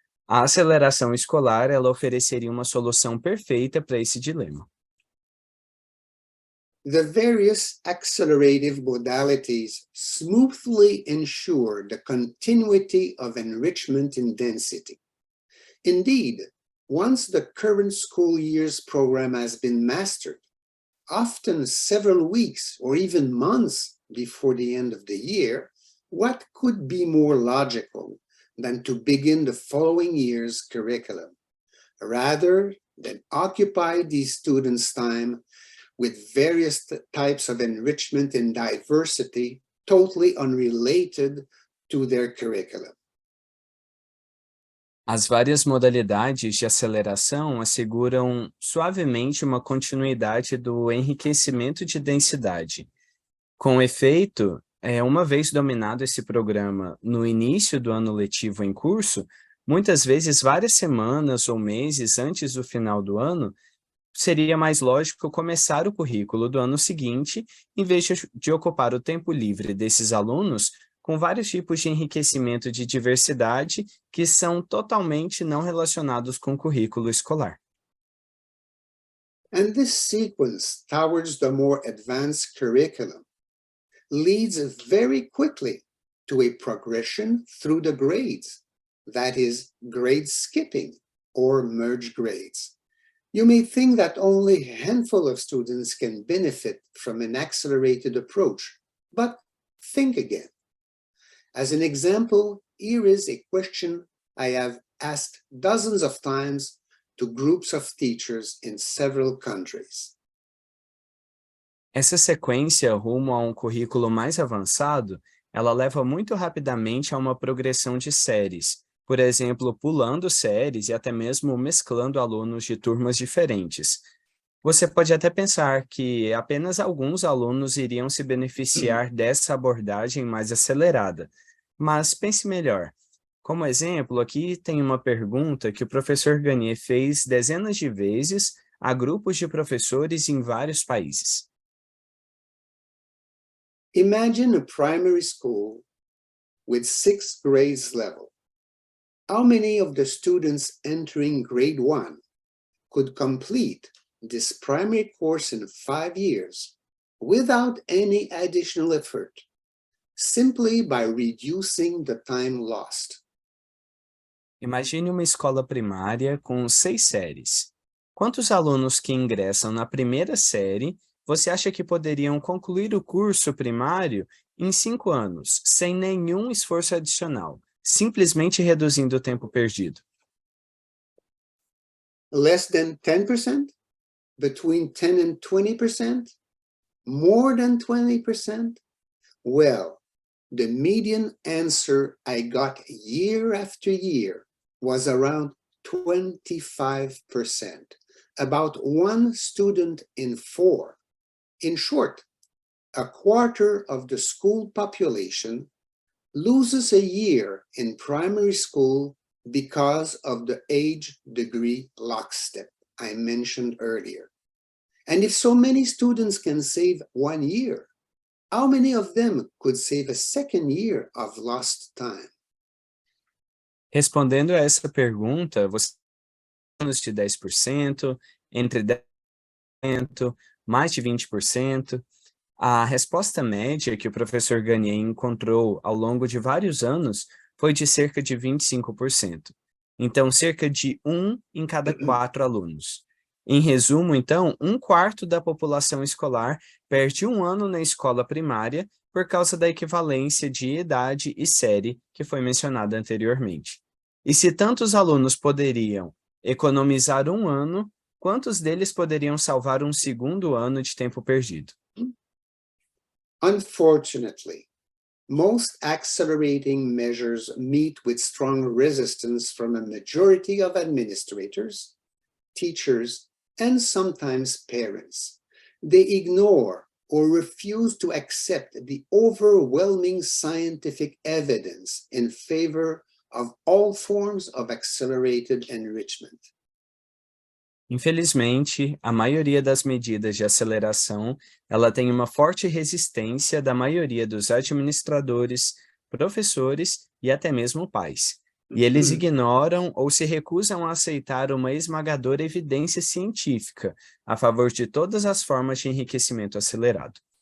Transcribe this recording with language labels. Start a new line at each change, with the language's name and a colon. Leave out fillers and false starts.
Portuguese: A aceleração escolar, ela ofereceria uma solução perfeita para esse dilema.
English: The various accelerative modalities smoothly ensure the continuity of enrichment in density. Indeed, once the current school year's program has been mastered, often several weeks or even months before the end of the year, what could be more logical than to begin the following year's curriculum, rather than occupy these students' time with various types of enrichment and diversity totally unrelated to their curriculum.
Portuguese: As várias modalidades de aceleração asseguram suavemente uma continuidade do enriquecimento de densidade. Com efeito, uma vez dominado esse programa no início do ano letivo em curso, muitas vezes várias semanas ou meses antes do final do ano, seria mais lógico começar o currículo do ano seguinte, em vez de ocupar o tempo livre desses alunos com vários tipos de enriquecimento de diversidade que são totalmente não relacionados com o currículo escolar.
English: And this sequence towards the more advanced curriculum leads very quickly to a progression through the grades, that is, grade skipping or merge grades. You may think that only a handful of students can benefit from an accelerated approach, but think again. As an example, here is a question I have asked dozens of times to groups of teachers in several countries.
Portuguese: Essa sequência rumo a um currículo mais avançado, ela leva muito rapidamente a uma progressão de séries, por exemplo, pulando séries e até mesmo mesclando alunos de turmas diferentes. Você pode até pensar que apenas alguns alunos iriam se beneficiar dessa abordagem mais acelerada, mas pense melhor. Como exemplo, aqui tem uma pergunta que o professor Gagné fez dezenas de vezes a grupos de professores em vários países.
English: Imagine a primary school with 6 grades level. How many of the students entering grade 1 could complete this primary course in 5 years without any additional effort, simply by reducing the time lost?
Portuguese: Imagine uma escola primária com 6 séries. Quantos alunos que ingressam na primeira série você acha que poderiam concluir o curso primário em 5 anos, sem nenhum esforço adicional, simplesmente reduzindo o tempo perdido?
English: Less than 10%? Between 10 and 20%? More than 20%? Well, the median answer I got year after year was around 25%, about 1 student in 4. In short, a quarter of the school population loses a year in primary school because of the age-degree lockstep I mentioned earlier. And if so many students can save 1 year, how many of them could save a second year of lost time?
Portuguese: Respondendo a essa pergunta, você tem menos de 10%, entre 10%, mais de 20%. A resposta média que o professor Gagné encontrou ao longo de vários anos foi de cerca de 25%. Então, cerca de 1 em cada 4 alunos. Em resumo, então, 1/4 da população escolar perde 1 ano na escola primária por causa da equivalência de idade e série que foi mencionada anteriormente. E se tantos alunos poderiam economizar 1 ano, quantos deles poderiam salvar um segundo ano de tempo perdido?
English: Unfortunately, most accelerating measures meet with strong resistance from a majority of administrators, teachers, and sometimes parents. They ignore or refuse to accept the overwhelming scientific evidence in favor of all forms of accelerated enrichment.
Portuguese: Infelizmente, a maioria das medidas de aceleração, ela tem uma forte resistência da maioria dos administradores, professores e até mesmo pais. E eles ignoram ou se recusam a aceitar uma esmagadora evidência científica a favor de todas as formas de enriquecimento acelerado.